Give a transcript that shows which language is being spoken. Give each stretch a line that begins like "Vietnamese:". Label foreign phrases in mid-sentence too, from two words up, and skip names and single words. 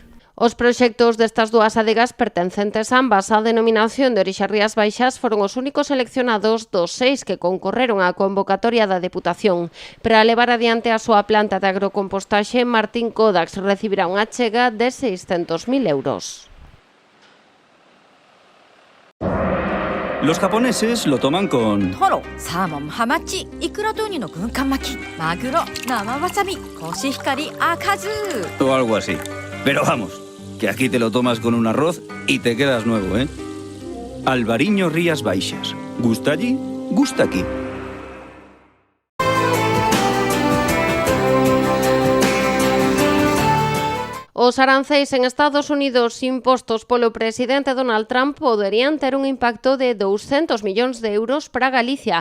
Galician: Os proxectos destas dúas adegas pertencentes ambas á denominación de orixe Rías Baixas foron os únicos seleccionados dos 6 que concorreron á convocatoria da Deputación. Para levar adiante a súa planta de agrocompostaxe, Martín Codax recibirá unha achega de 600.000 euros.
Spanish: Los japoneses lo toman con...
Japanese: トロ、サーモン、ハマチ、イクラとウニの軍艦巻き、マグロ、生わさび、コシヒカリ、赤酢
Spanish: o algo así. Pero vamos, que aquí te lo tomas con un arroz y te quedas nuevo, ¿eh? Albariño Rías Baixas. ¿Gusta allí? Gusta aquí.
Galician: Os arancéis en Estados Unidos impostos polo presidente Donald Trump poderían ter un impacto de 200 millóns de euros para Galicia.